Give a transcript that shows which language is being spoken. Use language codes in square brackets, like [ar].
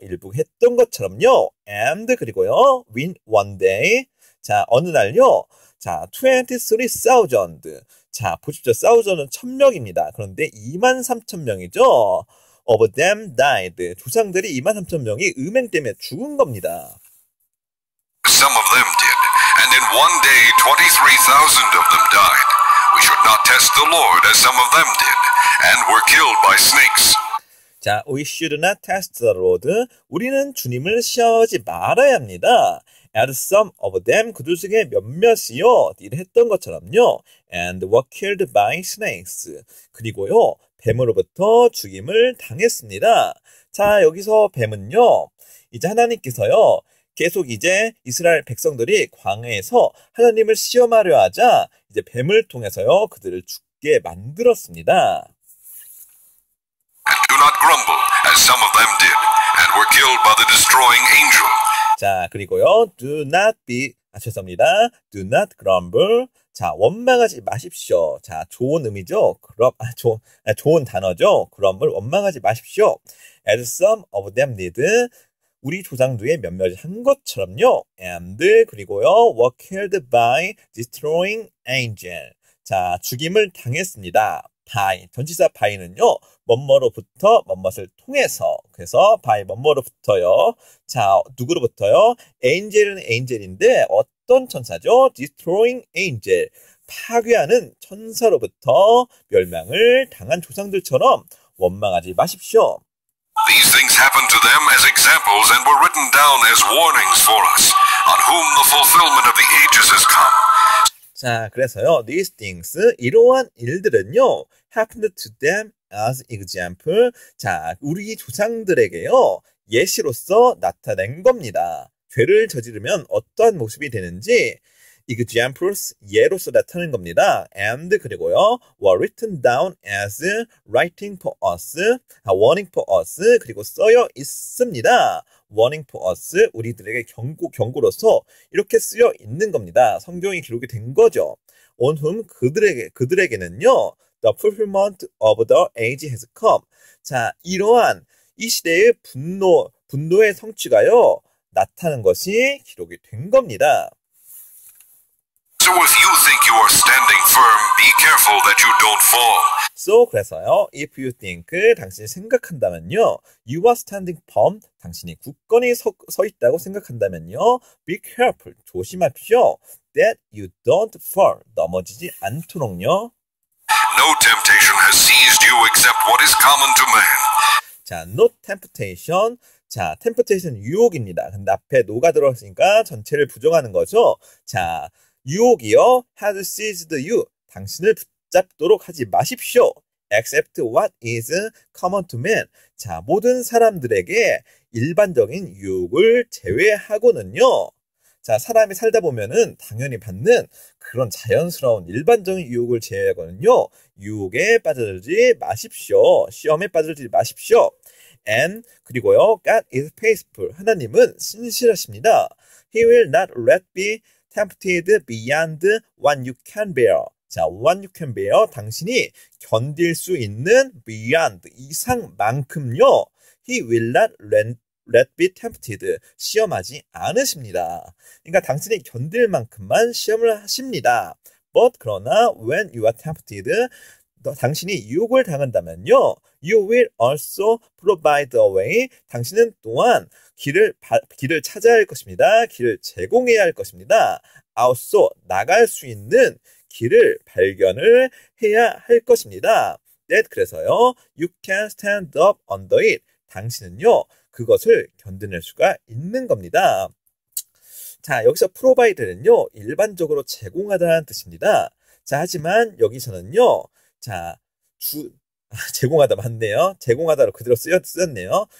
[ko] 일부 했던 것처럼요. And 그리고요. [en] one day. [ko] 자, 어느 날요. 자, 23,000. 자, 보십시오. 1,000은 1,000명입니다. 그런데 23,000명이죠. [en] Of them died. [ko] 조상들이 23,000명이 음행 때문에 죽은 겁니다. [en] Some of them did. And in one day 23,000 of them died. We should not test the Lord as some of them did, and were killed by snakes. 자, we should not test the Lord. [ko] 우리는 주님을 시험하지 말아야 합니다. [en] As some of them, [ko] 그들 중에 몇몇이요, 딜 했던 것처럼요. [en] And were killed by snakes. [ko] 그리고요, 뱀으로부터 죽임을 당했습니다. 자, 여기서 뱀은요, 이제 하나님께서요, 계속 이제 이스라엘 백성들이 광야에서 하나님을 시험하려 하자 이제 뱀을 통해서요 그들을 죽게 만들었습니다. [en] And do not grumble as some of them did and were killed by the destroying angel. [ko] 자, 그리고요 죄송합니다. [en] Do not grumble. [ko] 자, 원망하지 마십시오. 자, 좋은 의미죠. 좋은 단어죠. grumble 원망하지 마십시오. [en] As some of them did. [ko] 우리 조상들의 몇몇이 한 것처럼요. And 그리고요. [en] were killed by destroying angel. [ko] 자, 죽임을 당했습니다. by 전치사 by는요. 뭐뭐로부터 뭐뭇을 통해서. 그래서 by 뭐뭐로부터요. 자, 누구로부터요? angel은 angel인데 어떤 천사죠? [en] destroying angel. [ko] 파괴하는 천사로부터 멸망을 당한 조상들처럼 원망하지 마십시오. [en] These things happened to them as examples and were written down as warnings for us, on whom the fulfillment of the ages has come. 자, 그래서요, these things, [ko] 이러한 일들은요, [en] happened to them as example. [ko] 자, 우리 조상들에게요, 예시로서 나타낸 겁니다. 죄를 저지르면 어떠한 모습이 되는지, examples, 예로서 나타낸 겁니다. [en] And 그리고요, were written down as writing for us, warning for us, [ko] 그리고 쓰여 있습니다. [en] warning for us, [ko] 우리들에게 경고로서 이렇게 쓰여 있는 겁니다. 성경이 기록이 된 거죠. [en] On whom, [ko] 그들에게는요, [en] the fulfillment of the age has come. [ko] 자, 이러한 이 시대의 분노의 성취가요, 나타난 것이 기록이 된 겁니다. [en] So if you think you are standing firm, be careful that you don't fall. So 그래서요, if you think, [ko] 당신이 생각한다면요, [en] you are standing firm, [ko] 당신이 굳건히 서 있다고 생각한다면요, [en] be careful, [ko] 조심하십시오. [en] That you don't fall, [ko] 넘어지지 않도록요. [en] No temptation has seized you except what is common to man. 자, no temptation. [ko] 자, temptation 유혹입니다. 근데 앞에 no가 들어갔으니까 전체를 부정하는 거죠. 자, 유혹이요, [en] has seized you. [ko] 당신을 붙잡도록 하지 마십시오. [en] Except what is common to men. [ko] 자, 모든 사람들에게 일반적인 유혹을 제외하고는요. 자, 사람이 살다 보면은 당연히 받는 그런 자연스러운 일반적인 유혹을 제외하고는요. 유혹에 빠져들지 마십시오. 시험에 빠져들지 마십시오. [en] And 그리고요, God is faithful. [ko] 하나님은 신실하십니다. [en] He will not let be tempted beyond what you can bear. [ko] 자, [en] what you can bear, [ko] 당신이 견딜 수 있는 beyond, 이상만큼요. [en] He will not let be tempted. [ko] 시험하지 않으십니다. 그러니까 당신이 견딜 만큼만 시험을 하십니다. [en] But 그러나 when you are tempted, [ko] 당신이 유혹을 당한다면요. [en] You will also provide a way. [ko] 당신은 또한 길을 찾아야 할 것입니다. 길을 제공해야 할 것입니다. Also, 나갈 수 있는 길을 발견을 해야 할 것입니다. That, 그래서요. [en] You can stand up under it. [ko] 당신은요. 그것을 견뎌낼 수가 있는 겁니다. 자, 여기서 provide는요. 일반적으로 제공하다는 뜻입니다. 자, 하지만 여기서는요. 자, 제공하다 맞네요. 제공하다로 그대로 쓰였네요.